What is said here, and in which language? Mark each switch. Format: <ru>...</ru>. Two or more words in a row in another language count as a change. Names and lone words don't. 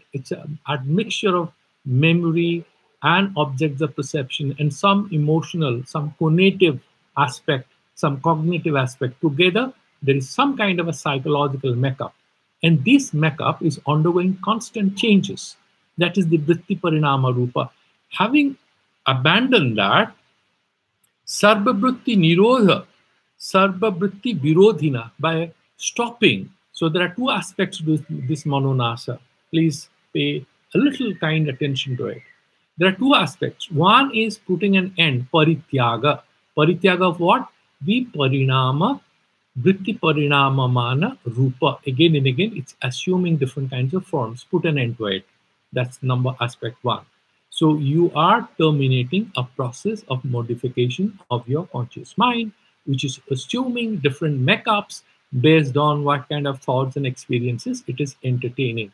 <en>It's a admixture of memory and objects of perception and some emotional, some cognitive aspect, some cognitive aspect. Together, there is some kind of a psychological makeup. And this makeup is undergoing constant changes. That is the</en> <sa>vritti parinama rupa.</sa> <en>Having abandoned that,</en> <sa>Sarvabrutti nirodha, sarvabrutti virodhina,</sa> <en>by stopping. So there are two aspects to this mononasa. Please pay a little kind attention to it. There are two aspects. One is putting an end, parityaga. Parityaga of what?</en> <sa>Viparinama, vritti parinama mana rupa.</sa> <en>Again and again, it's assuming different kinds of forms. Put an end to it. That's number aspect one. So you are terminating a process of modification of your conscious mind, which is assuming different makeups based on what kind of thoughts and experiences it is entertaining.</en>